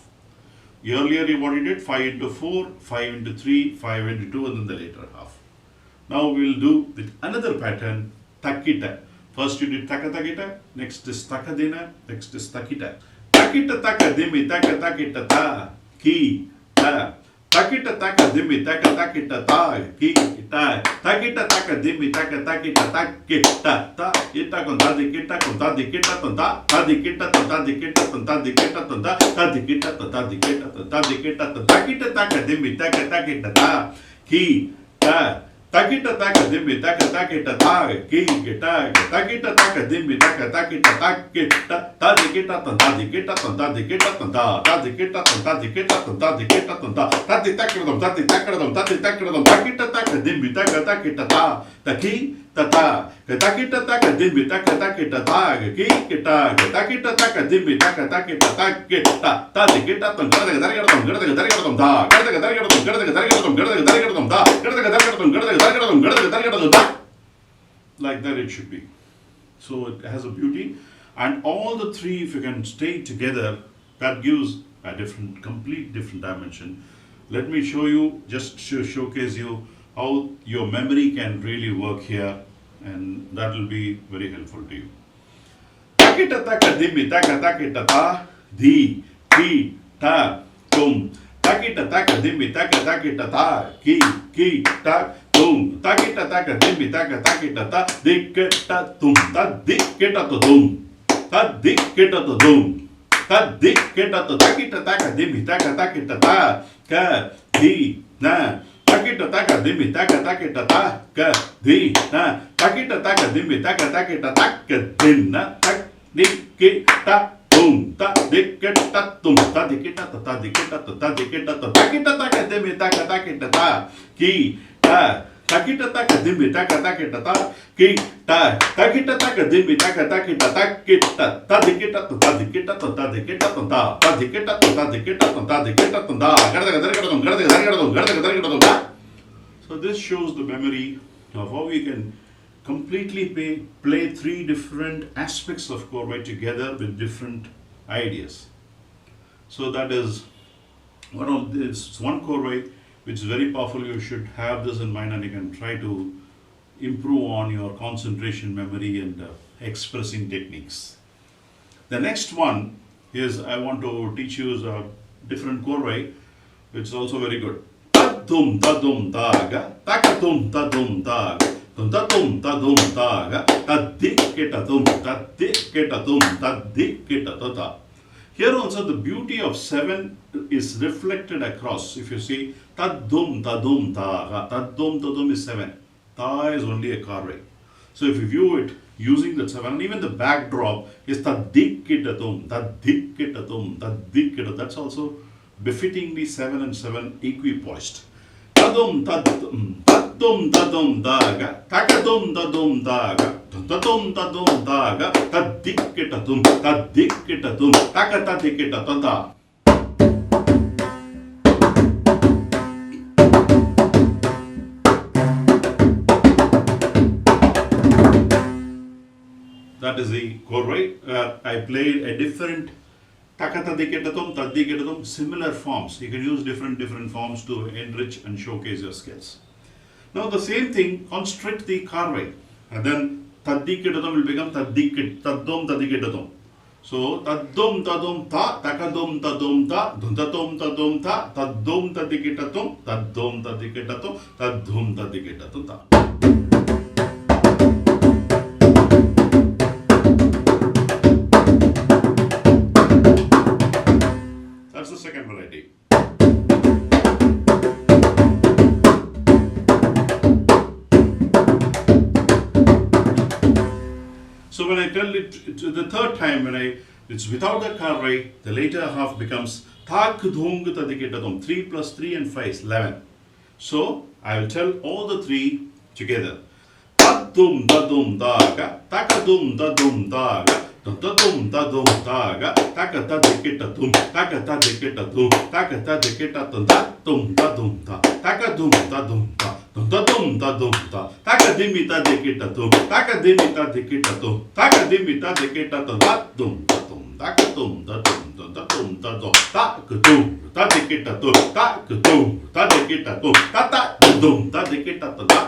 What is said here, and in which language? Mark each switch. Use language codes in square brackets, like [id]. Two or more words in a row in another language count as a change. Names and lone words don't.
[en] Earlier what you did 5 into 4, 5 into 3, 5 into 2 and then the later half. Now we will do with another pattern takita. First you did taka takita, next is takadina, next is takita. Takita taka dimi taka takita ta ki ta. Takita taka dimi taka takita ta ki ta. Takita taka dimi taka takita ta ki ta ta. Ita con ta dikita con ta dikita con ta ta dikita con ta dikita con ta dikita con ta ta dikita con ta dikita con ta dikita con takita taka dimi taka takita ta ki ta. Takita taka dimi taka takita ta ki ta. Takita taka dimi taka takita ta ki ta. Ta dikita con ta dikita con ta dikita con ta ta dikita con ta dikita con ta dikita con ta ta dikita con ta dikita con ta dikita con takita taka dimi taka takita ta ta ki ta ta. Takita taka dimi taka takita ta ki ta. Takita taka dimi taka takita ta ki ta. Ta dikita con ta dikita con ta dikita con ta ta dikita con ta dikita con ta dikita con ta dikita con ta. Like that it should be. So it has a beauty, and all the three, if you can stay together, that gives a complete different dimension. Let me show you, just to showcase you how your memory can really work here, and that will be very helpful to you. Takita taka dimi taka takita ta di ki ta tum. Takita taka dimi taka takita ta ki ta tum. Takita taka dimi taka takita ta dikita tum. Ta dikita to dum. Ta dikita to dum. Ta dikita to takita taka dimi taka takita ta ka di na. Takita taka dimi taka takita ta ka di na. Takita taka dimi taka takita ta ka din na. Tak dikita tum. Ta dikita tum. Ta dikita ta dikita ta dikita ta takita taka dimi taka takita ta ki ta Takita taka dimmi taka takita ta kita takita taka dimmi taka takita takita tadikita tadikita tadikita tadikita tadikita tadikita tadikita. So this shows the memory of how we can completely play three different aspects of korvai together with different ideas. So that is one korvai which is very powerful. You should have this in mind and you can try to improve on your concentration, memory and expressing techniques. The next one is I want to teach you is a different korvai which is also very good. Tadum tadum daga, takadum tadum daga, tadum tadum daga, tadiketadum, tadiketadum, tadiketadada. Here also the beauty of 7 is reflected across. If you see tadum tadum daga, tadum tadum is 7. Ta is only a korvai. So if you view it using the 7, and even the backdrop is tadiketadum, tadiketadum, tadiketadum. That's also befittingly 7 and 7 equipoised. Tadum tadum tadum tadum daga, takadum tadum daga, tadum tadum daga, tadiketadum, tadiketadum, takatadiketada. That is the korvai. I played a different takatadikedatum, tadikedatum, similar forms. You can use different forms to enrich and showcase your skills. Now the same thing, construct the korvai. And then tadikedatum will become tadum tadikedatum. So tadum tadum ta, takadum tadum ta, duntatum tadum ta, tadum tadikedatum, tadum tadikedatum, tadum tadikedatum ta. That's the second variety. So when I tell it the third time, it's without the korvai, the later half becomes tak dhung tadiketadum. 3 plus 3 and 5 is 11. So I will tell all the three together. Tadum dadum daga, takadum dadum daga, tadum tadum daga, takatadiketadum, takatadiketadum, takatadiketadum, tadum tadum da, takadum tadum da, tadum tadum da, takadimita diketadum, takadimita diketadum, takadimita diketadum, tadum tadum, takadum tadum, tadum tadum, takadum, tadiketadum, takadum, tadiketadum, tatadum, tadiketadum.